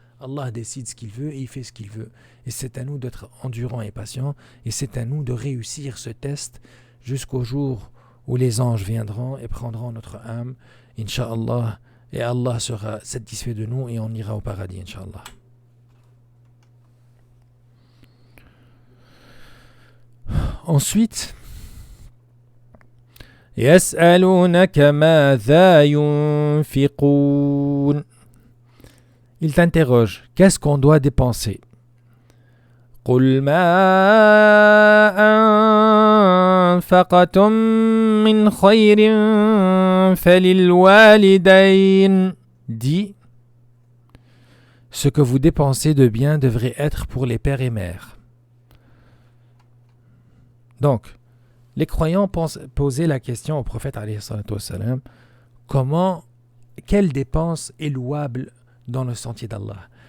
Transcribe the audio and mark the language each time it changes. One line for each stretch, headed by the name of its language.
French: Allah décide ce qu'il veut et il fait ce qu'il veut. Et c'est à nous d'être endurants et patients, et c'est à nous de réussir ce test jusqu'au jour où les anges viendront et prendront notre âme, Inch'Allah, et Allah sera satisfait de nous et on ira au paradis, Inch'Allah. Ensuite,
Arabic: يسألونك ماذا ينفقون.
French: Il t'interroge, qu'est-ce qu'on doit dépenser?
Arabic: قل ما أنفقتم من خير فللوالدين.
French: Dis, ce que vous dépensez de bien devrait être pour les pères et mères. Donc, les croyants posaient la question au prophète alayhi salatu wassalam, quelle dépense est louable dans le sentier d'Allah?